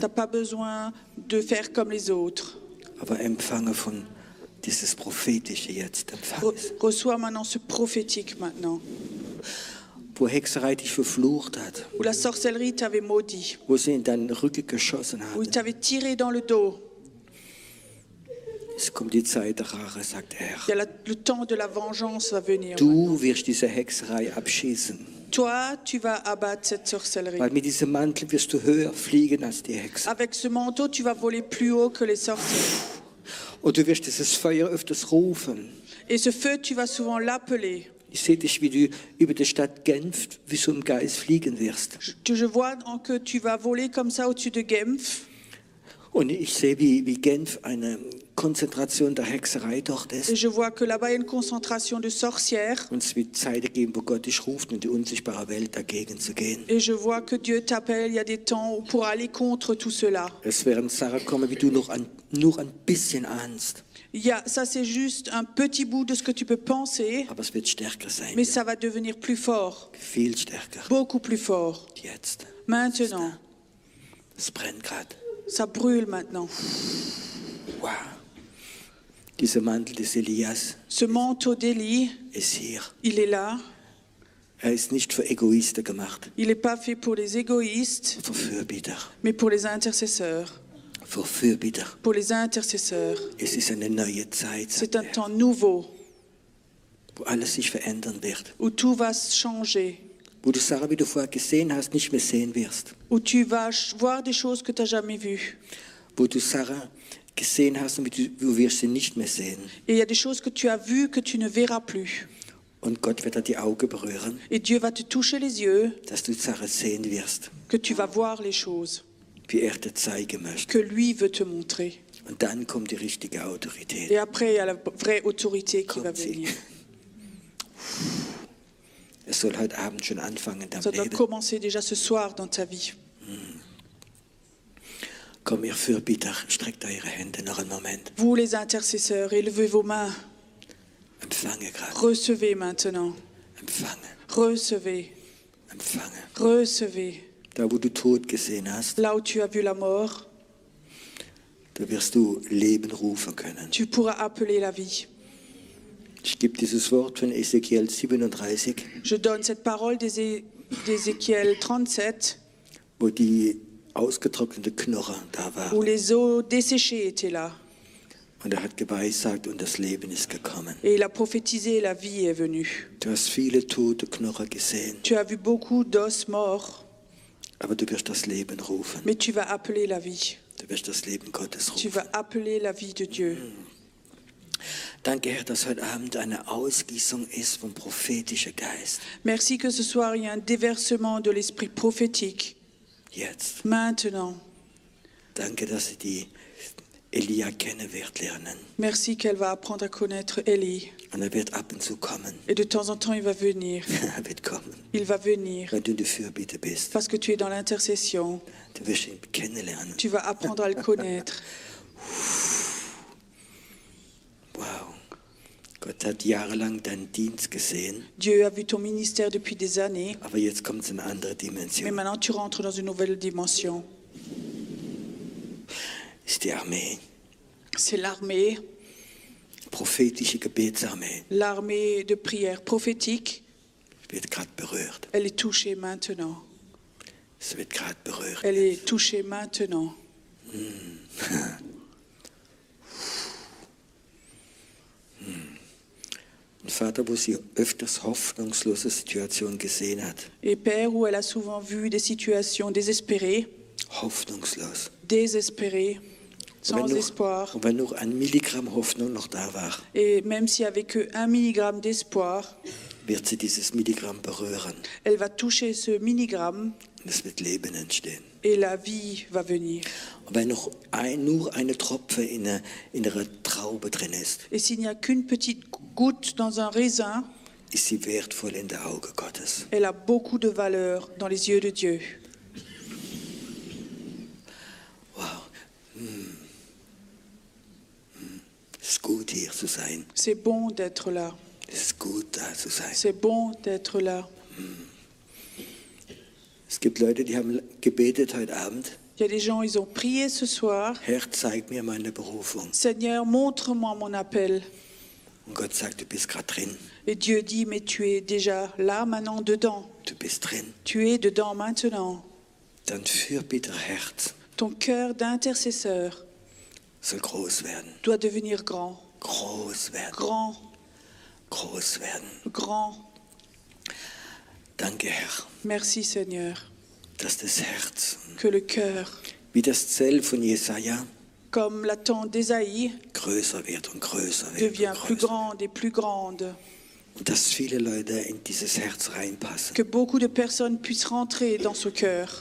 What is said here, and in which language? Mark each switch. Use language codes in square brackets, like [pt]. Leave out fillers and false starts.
[fr] Tu n'as pas besoin de faire comme les autres. [de] aber empfange von dieses Prophetische jetzt. Empfange es. [fr] Reçois maintenant ce prophétique maintenant. [de] Wo Hexerei dich verflucht hat, [fr] Où la sorcellerie t'avait maudit. [de] wo sie in deinen Rücken geschossen [fr] Où il [de] hat. [fr] t'avait tiré dans le dos. [de] Es kommt die Zeit der Rache, sagt er. [fr] Le temps de la vengeance va venir. [de] Du wirst diese Hexerei abschießen, [fr] Toi, tu vas abattre cette sorcellerie. [de] weil mit diesem Mantel wirst du höher fliegen als die Hexer. [fr] Avec ce manteau, tu vas voler plus haut que les sorciers. [de] Und du wirst dieses Feuer öfters rufen. [fr] Et ce feu, tu vas souvent l'appeler. [de] Ich sehe dich, wie du über die Stadt Genf wie so ein Geist fliegen wirst. [fr] Je vois que tu vas voler comme ça au-dessus de Genf. [de] Und ich sehe, wie Genf eine Konzentration der Hexerei dort [fr] Et [de] ist. [fr] je vois que là-bas, il y a une concentration de sorcières. [de] Und es wird Zeiten geben, wo Gott dich ruft, in die unsichtbare Welt dagegen zu gehen. [fr] Et je vois que Dieu t'appelle. Il y a des temps pour aller contre tout cela. [de] Es werden Sachen kommen, wie du nur ein bisschen ahnst. [fr] Ça, c'est juste un petit bout de ce que tu peux penser, [de] Aber es wird stärker sein. [fr] mais ça va devenir plus fort, [de] Viel stärker. [fr] beaucoup plus fort. [de] Jetzt. [fr] Maintenant, [de] Es brennt gerade. [fr] ça brûle maintenant. Wow. [de] Dieser Mantel des Elias [fr] Ce manteau d'Élie, [de] ist hier. [fr] il est là. [de] Er ist nicht für Egoisten gemacht, [fr] Il n'est pas fait pour les égoïstes, [de] für Fürbitter. [fr] mais pour les intercesseurs. [de] Für Fürbitter. [fr] Pour les intercesseurs. [de] Es ist eine neue Zeit, [fr] C'est [de] sagt [fr] un [de] er, [fr] temps nouveau [de] wo alles sich verändern wird. [fr] où tout va changer, [de] Wo du Sachen, wie du vorher gesehen hast, nicht mehr sehen wirst. [fr] où tu vas voir des choses que tu n'as jamais vues. [de] Wo du Sachen gesehen hast und du wirst sie nicht mehr sehen. [fr] Et il y a des choses que tu as vues que tu ne verras plus. [de] Und Gott wird dir die Augen berühren, [fr] Et Dieu va te toucher les yeux, [de] dass du Sachen sehen wirst, [fr] que tu vas voir les choses [de] wie er dir zeigen möchte. [fr] que lui veut te montrer. [de] Und dann kommt die richtige Autorität. [fr] Et après, il y a la vraie autorité qui va [de] Kommt sie. [fr] venir. [de] Es soll heute Abend schon anfangen in [fr] Ça [de] deinem [fr] doit [de] Leben. [fr] commencer déjà ce soir dans ta vie. [de] Komm, ihr Fürbitter, streckt eure Hände noch einen Moment. [fr] Vous, les intercesseurs, élevez vos mains. [de] Empfange gerade. [fr] Recevez maintenant. [de] Empfange. [fr] Recevez. [de] Empfange. [fr] Recevez. [de] Da, wo du Tod gesehen hast, [fr] Là où tu as vu la mort, [de] da wirst du Leben rufen können. [fr] tu pourras appeler la vie. [de] Ich gebe dieses Wort von Ezekiel 37, [fr] Je donne cette parole d'Ézéchiel 37, [de] wo die ausgetrocknete Knochen da [fr] où [de] waren. [fr] les os desséchés étaient là. [de] Und er hat geweissagt und das Leben ist gekommen. [fr] Et il a prophétisé, la vie est venue. [de] Du hast viele tote Knochen gesehen, [fr] Tu as vu beaucoup d'os morts, [de] aber du wirst das Leben rufen. [fr] mais tu vas appeler la vie. [de] Du wirst das Leben Gottes [fr] Tu [de] rufen. [fr] vas appeler la vie de Dieu. [de] Danke, Herr, dass heute Abend eine Ausgießung ist vom prophetischen Geist. [fr] Merci que ce soir, il y a un déversement de l'esprit prophétique. [de] Jetzt. [fr] Maintenant. [de] Danke, dass sie die Elia kennen wird lernen. [fr] Merci qu'elle va apprendre à connaître Élie. [de] Und er wird ab und zu kommen. [fr] Et de temps en temps, il va venir. [de] Er wird kommen, [fr] Il va venir. [de] wenn du in der Fürbitte bist. [fr] Parce que tu es dans l'intercession. [de] Du wirst ihn kennenlernen. [fr] Tu vas apprendre à le connaître. Wow. [de] Gott hat jahrelang deinen Dienst gesehen, [fr] Dieu a vu ton ministère depuis des années. [de] aber jetzt kommt es in eine andere [fr] Mais [de] Dimension. [fr] maintenant, tu rentres dans une nouvelle dimension. [de] Ist die Armee, [fr] C'est l'armée, [de] prophetische Gebetsarmee, [fr] l'armée de prière prophétique. [de] wird gerade berührt. [fr] Elle est touchée maintenant. [de] Es wird gerade berührt. [fr] Elle est touchée maintenant. [de] Ein Vater, wo sie öfters hoffnungslose Situationen gesehen hat. [fr] Et Père, où elle a souvent vu des situations désespérées, [de] Hoffnungslos. [fr] désespérées, sans espoir. [de] Und wenn nur ein Milligramm Hoffnung noch da war, [fr] Et même s'il n'y avait que 1 milligramme d'espoir, [de] wird sie dieses Milligramm berühren. [fr] elle va toucher ce milligramme [de] Und es wird Leben entstehen. [fr] et la vie va venir. [de] Und wenn nur eine Tropfe in einer Traube drin ist, [fr] Et s'il n'y a qu'une petite goutte dans un raisin, [de] ist sie wertvoll in der Auge Gottes. [fr] elle a beaucoup de valeur dans les yeux de Dieu. Wow. [de] Es ist gut, hier zu sein. [fr] C'est bon d'être là. [de] Es ist gut, da zu sein. [fr] C'est bon d'être là. [de] Es gibt Leute, die haben gebetet heute Abend. [fr] Il y a des gens, ils ont prié ce soir. [de] Herr, zeig mir meine Berufung. [fr] Seigneur, montre-moi mon appel. [de] Und Gott sagt, du bist gerade drin. [fr] Et Dieu dit, mais tu es déjà là, maintenant, dedans. [de] Du bist drin. [fr] Tu es dedans maintenant. [de] Dein Fürbitterherz [fr] Ton cœur d'intercesseur [de] soll groß werden. [fr] doit devenir grand. [de] Groß werden. [fr] Grand, [de] Groß werden. [fr] grand. [de] Danke, Herr, [fr] Merci Seigneur. [de] dass das Herz, [fr] Que le cœur, [de] wie das Zell von Jesaja, [fr] comme la tente d'Ésaïe, [de] größer wird und größer wird. [fr] devient [de] Und [fr] plus [de] größer. [fr] grande et plus grande. [de] Und dass viele Leute in dieses Herz reinpassen. [fr] Que beaucoup de personnes puissent rentrer dans ce cœur.